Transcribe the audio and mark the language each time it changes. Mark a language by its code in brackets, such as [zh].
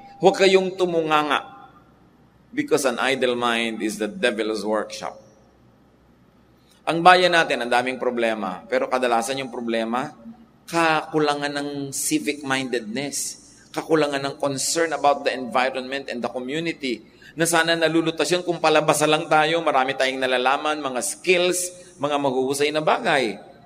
[tl] Huwag kayong tumunganga. [en] Because an idle mind is the devil's workshop. [tl] Ang bayan natin, ang daming problema. Pero kadalasan yung problema, kakulangan ng civic mindedness. Kakulangan ng [en] concern about the environment and the community [tl] na sana nalulutas yun kung palabasa lang tayo, marami tayong nalalaman, mga skills, mga mahuhusay na bagay.